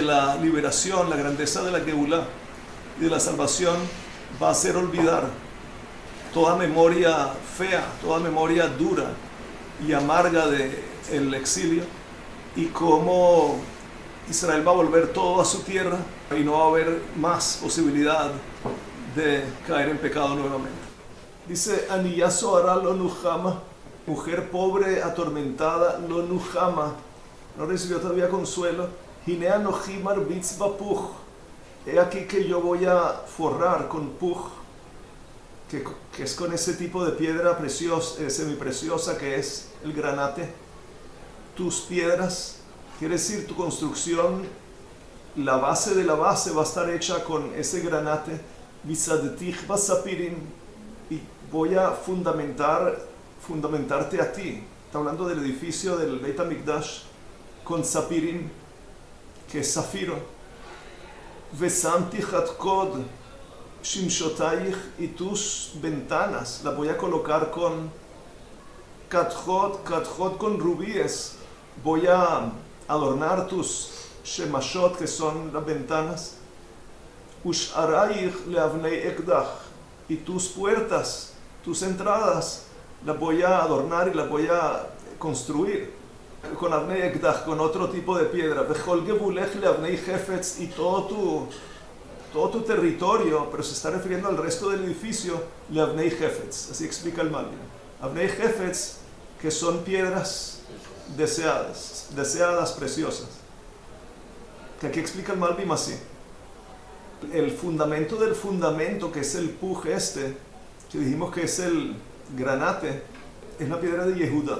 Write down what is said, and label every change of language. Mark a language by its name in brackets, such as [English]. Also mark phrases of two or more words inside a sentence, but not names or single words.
[Spanish] la liberación, la grandeza de la Geulah y de la salvación va a hacer olvidar toda memoria fea, toda memoria dura y amarga del exilio, y cómo Israel va a volver todo a su tierra y no va a haber más posibilidad de caer en pecado nuevamente. Dice, [Hebrew] עניה סוערה לא נחמה, [Spanish] mujer pobre, atormentada, [Hebrew] לא נחמה, [Spanish] no recibió todavía consuelo. [Hebrew] הנה אנכי מרביץ בפוך, [Spanish] he aquí que yo voy a forrar con puch, que es con ese tipo de piedra preciosa, semipreciosa que es el granate. Tus piedras, quiere decir tu construcción, la base de la base va a estar hecha con ese granate. [Hebrew] ויסדתיך בספירים, [Spanish] y voy a fundamentarte a ti. Está hablando del edificio del Beit HaMikdash con sapirim, que es zafiro. [Hebrew] ושמתי כדכד שמשתיך, [Spanish] y tus ventanas las voy a colocar con katjot con rubíes. Voy a adornar tus shemashot, que son las ventanas. [Hebrew] ושעריך לאבני אקדח, [Spanish] y tus puertas, tus entradas, las voy a adornar y las voy a construir con [Hebrew] אבני אקדח, [Spanish] con otro tipo de piedra. [Hebrew] וכל גבולך לאבני חפץ, [Spanish] y todo tu territorio, pero se está refiriendo al resto del edificio, [Hebrew] לאבני חפץ. [Spanish] Así explica el Malbim. [Hebrew] אבני חפץ, [Spanish] que son piedras deseadas, preciosas. Que aquí explica el Malbim así. El fundamento del fundamento, que es el puj que dijimos que es el granate, es la piedra de Yehuda.